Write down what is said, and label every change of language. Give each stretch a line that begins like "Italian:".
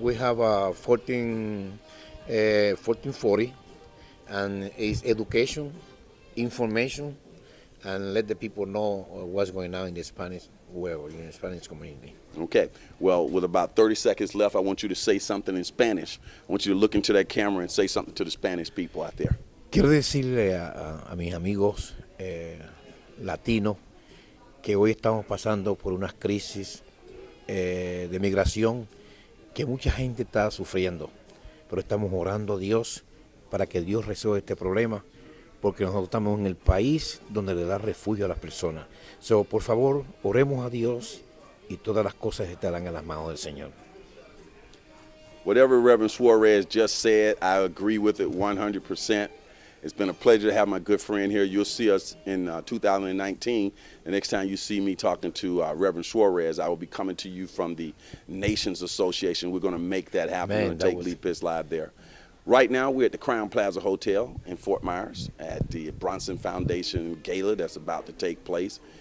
English: we have 1440, and it's education, information, and let the people know what's going on in the Spanish world, in the Spanish community. Okay. Well, with about 30 seconds left, I want you to say something in Spanish. I want you to look into that camera and say something to the Spanish people out there.
Spanish: Quiero decirle a mis amigos latinos que hoy estamos pasando por unas crisis de migración que mucha gente está sufriendo, pero estamos orando a Dios para que Dios resuelva este problema, porque nosotros estamos en el país donde le da refugio a las personas. So, por favor, oremos a Dios y todas las cosas estarán en las manos del Señor.
English: Whatever Reverend Suarez just said, I agree with it 100%. It's been a pleasure to have my good friend here. You'll see us in 2019. The next time you see me talking to Reverend Suarez, I will be coming to you from the Nations Association. We're going to make that happen. We're going to take Leap Pitts Live there. Right now, we're at the Crown Plaza Hotel in Fort Myers at the Brunson Foundation Gala that's about to take place.